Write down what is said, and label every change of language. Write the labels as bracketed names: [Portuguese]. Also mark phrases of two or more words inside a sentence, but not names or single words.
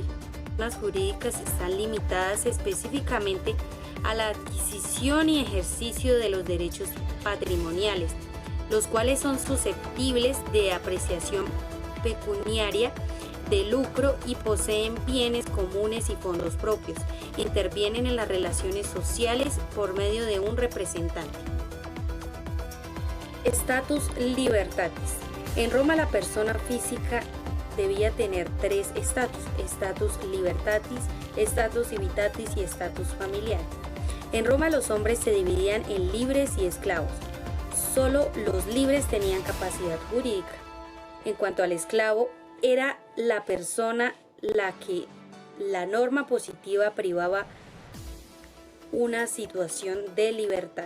[Spanish] Las jurídicas están limitadas específicamente a la adquisición y ejercicio de los derechos patrimoniales, los cuales son susceptibles de apreciación pecuniaria, de lucro y poseen bienes comunes y fondos propios. Intervienen en las relaciones sociales por medio de un representante. [Latin] Status libertatis. [Spanish] En Roma la persona física debía tener tres estatus: [Latin] status libertatis, status civitatis y status familiar. [Spanish] En Roma los hombres se dividían en libres y esclavos. Solo los libres tenían capacidad jurídica. En cuanto al esclavo, era la persona la que la norma positiva privaba una situación de libertad.